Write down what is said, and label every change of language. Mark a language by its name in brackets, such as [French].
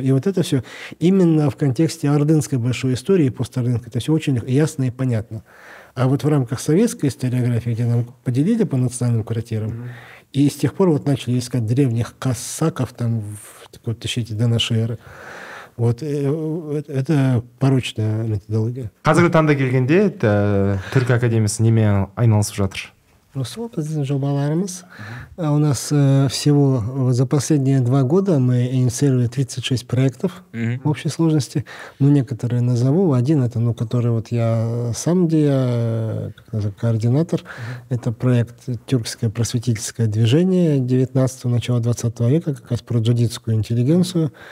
[Russian] И вот это все именно в контексте ордынской большой истории и постордынской, это все очень ясно и понятно. А вот в рамках советской историографии, где нам поделили по национальным квартирам, и с тех пор вот начали искать древних кассаков там в такой тысячелетии до нашей эры. Вот это порочная методология. [Kazakh] Қазіргі таңда келгенде түркі академиясы немен айналысып жатыр? біздің жобаларымыз. [Russian] У нас всего за последние 2 года мы инициировали 36 проектов в общей сложности. Ну, некоторые назову. Один это, который вот я сам, где я координатор. Это проект «Тюркское просветительское движение» 19-го, начала 20 века, как раз про джадидскую интеллигенцию.